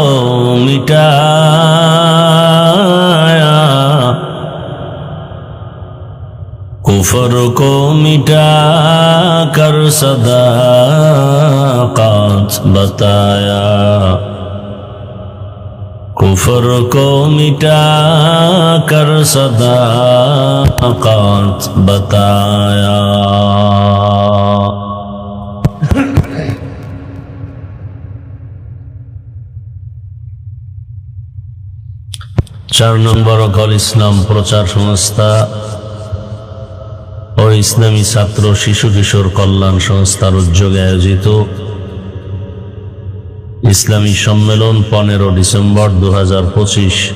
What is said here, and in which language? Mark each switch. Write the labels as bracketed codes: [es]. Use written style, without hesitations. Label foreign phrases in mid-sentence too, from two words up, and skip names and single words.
[ur] مٹایا کفر کو مٹا کر صداقت بتایا کفر کو مٹا کر صداقت بتایا [bn] চার নম্বর অকল ইসলাম প্রচার সংস্থা ও ইসলামী ছাত্র শিশু কিশোর কল্যাণ সংস্থার উদ্যোগে আয়োজিত ইসলামী সম্মেলন 15 ডিসেম্বর 2025